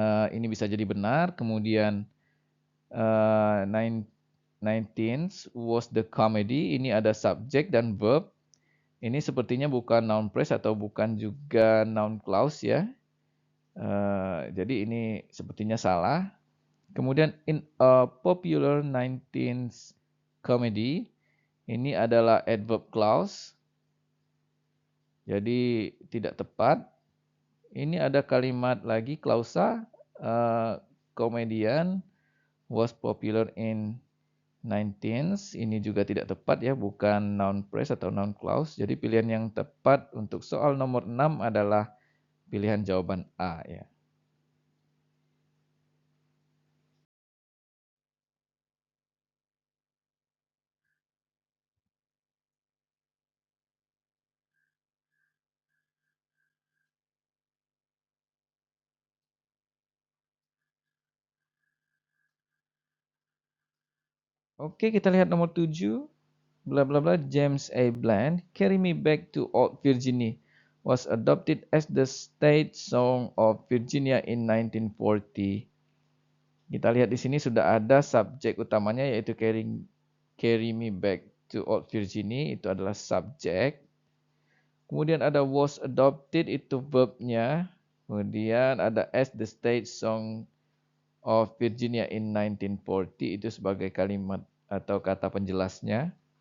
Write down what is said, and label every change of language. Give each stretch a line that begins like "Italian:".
Indonesian: Ini bisa jadi benar. Kemudian
English: 19th was the comedy.
Indonesian: Ini ada subject dan verb. Ini sepertinya bukan noun phrase atau bukan juga noun clause ya. Jadi ini sepertinya salah. Kemudian
English: in a popular 19th comedy,
Indonesian: ini adalah adverb clause. Jadi tidak tepat. Ini ada kalimat lagi klausa,
English: comedian was popular in 19th.
Indonesian: Ini juga tidak tepat ya, bukan noun phrase atau noun clause. Jadi pilihan yang tepat untuk soal nomor 6 adalah pilihan jawaban A ya. Oke, kita lihat nomor 7. Bla bla bla, James A.
English: Bland, Carry Me Back to Old Virginia was adopted as the state song of Virginia in 1940.
Indonesian: Kita lihat di sini sudah ada subjek utamanya yaitu Carry Me Back to Old Virginia, itu adalah subjek. Kemudian ada
English: was adopted,
Indonesian: itu verbnya. Kemudian ada
English: as the state song of Virginia in 1940,
Indonesian: itu sebagai kalimat atau kata penjelasnya.